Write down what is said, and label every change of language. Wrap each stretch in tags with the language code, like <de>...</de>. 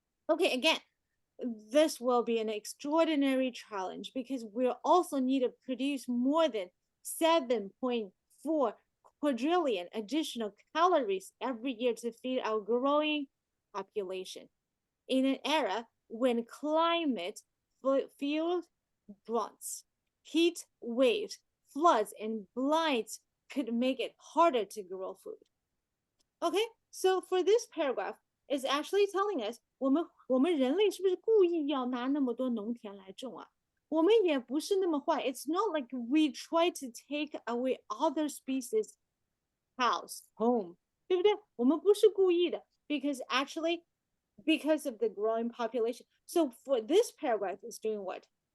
<en>Okay, again, this will be an extraordinary challenge because we'll also need to produce more than 7.4 quadrillion additional calories every year to feed our growing population in an era when climate fueled droughts, heat waves, floods, and blights could make it harder to grow food. Okay, so for this paragraph, it's actually telling us，</en> <zh>我们人类是不是故意要拿那么多农田来种啊？我们也不是那么坏。</zh> <en>It's not like we try to take away other species house home，</en> <zh>对不对？我们不是故意的，</zh> <en>because actually because of the growing population. So for this paragraph, it's doing what?</en>